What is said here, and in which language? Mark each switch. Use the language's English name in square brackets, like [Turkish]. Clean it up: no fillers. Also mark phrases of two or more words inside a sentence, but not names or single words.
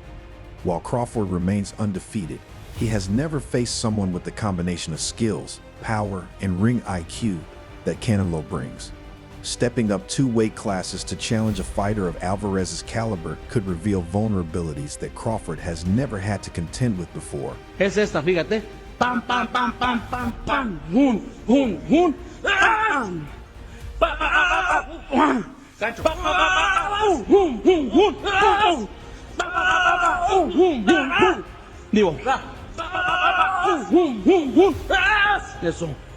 [English] While Crawford remains undefeated, he has never faced someone with the combination of skills, power, and ring IQ that Canelo brings. Stepping up 2 weight classes to challenge a fighter of Alvarez's caliber could reveal vulnerabilities that Crawford has never had to contend with before. [Spanish] Es esta, fíjate. Pam, pam, pam, pam, pam, pam. Hun, hun, hun. Digo. Eso.